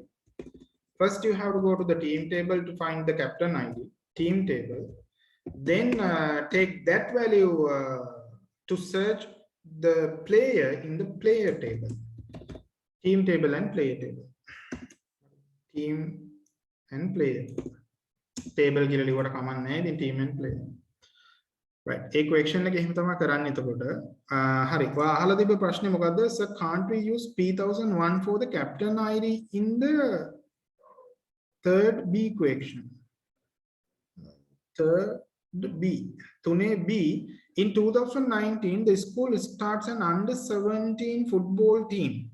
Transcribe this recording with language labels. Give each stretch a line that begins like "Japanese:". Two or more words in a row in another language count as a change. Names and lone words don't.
English: First you have to go to the team table to find the captain ID, team table. Then take that value to search the player in the player table. Team table and player table. Team and player.
Sinhala: Table කියලා ලියවට කමක් නැහැ. ඉතින්
English: team and player. Right.
Sinhala: ඒ question එක එහෙම තමයි කරන්නේ එතකොට. හරි. ඔයා අහලා තිබ්බ ප්‍රශ්නේ මොකද්ද?
English: Sir, can't we use P1001 for the captain ID in the third B equation? Third B. තුනේ B. In 2019, the school starts an under 17 football team.